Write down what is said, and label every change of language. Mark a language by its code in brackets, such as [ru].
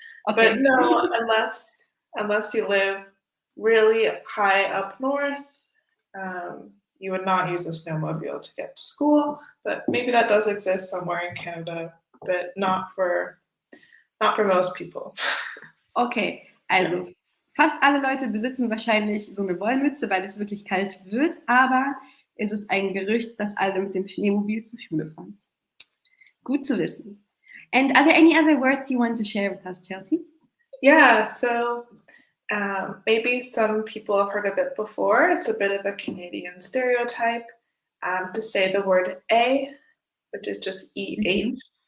[en] Okay. But no, unless you live really high up north, you would not use a snowmobile to get to school. But maybe that does exist somewhere in Canada, but not for most people. [de] Okay, also fast alle Leute besitzen wahrscheinlich so eine Wollmütze, weil es wirklich kalt wird, aber es ist ein Gerücht, dass alle mit dem Schneemobil zur Schule fahren. Gut zu wissen. [en] And are there any other words you want to share with us, Chelsea? Yeah, so maybe some people have heard of it before. It's a bit of a Canadian stereotype to say the word a, which is just EH.